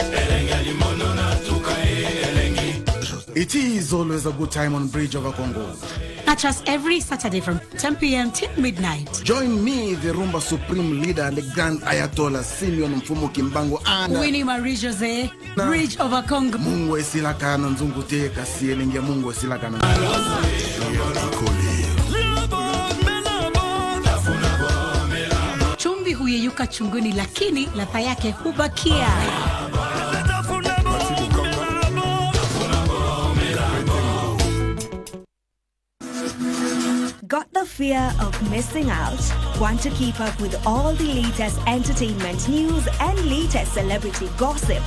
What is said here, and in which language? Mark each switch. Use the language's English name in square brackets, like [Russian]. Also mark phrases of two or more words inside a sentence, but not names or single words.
[English] It is always a good time on Bridge over Congo. Catch us every Saturday from 10 p.m. till midnight. Join me, the Rumba Supreme Leader and the Grand Ayatollah Simeon Mfumu Kimbangu and Winnie Marie Jose, Bridge over Congo. [Lingala] Mungu esilaka na nzungu te kasi elengia Mungu esilaka na [Swahili] Chumvi huyeyuka chunguni lakini ladha yake hubakia. [English] Got the fear of missing out? Want to keep up with all the latest entertainment news and latest celebrity gossip?